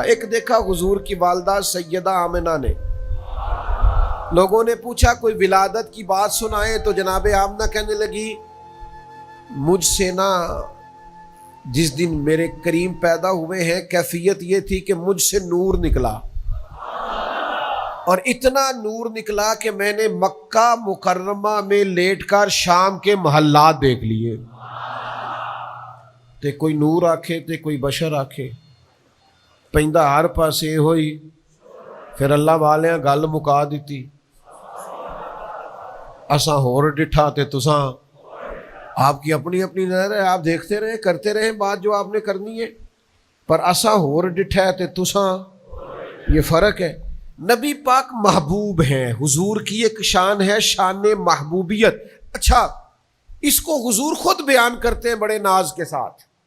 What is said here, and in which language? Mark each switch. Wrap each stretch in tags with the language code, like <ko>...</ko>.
<ur>ایک دیکھا حضور کی والدہ سیدہ آمنہ نے. لوگوں نے پوچھا کوئی ولادت کی بات سنائے، تو جناب آمنہ کہنے لگی مجھ سے نا جس دن میرے کریم پیدا ہوئے ہیں کیفیت یہ تھی کہ مجھ سے نور نکلا، اور اتنا نور نکلا کہ میں نے مکہ مکرمہ میں لیٹ کر شام کے محلات دیکھ لیے.</ur> <pa>تے کوئی نور آکھے تے کوئی بشر آکھے، پہندہ ہر پاسے ہوئی. پھر اللہ والیاں گل مکا دیتی، اساں ہور ڈٹھا تے تساں.</pa> <ur>آپ کی اپنی اپنی نظر ہے، آپ دیکھتے رہیں کرتے رہیں بات جو آپ نے کرنی ہے،</ur> <pa>پر اساں ہور ڈٹھا ہے تے تساں،</pa> <ur>یہ فرق ہے. نبی پاک محبوب ہیں. حضور کی ایک شان ہے، شان محبوبیت. اچھا، اس کو حضور خود بیان کرتے ہیں بڑے ناز کے ساتھ.</ur>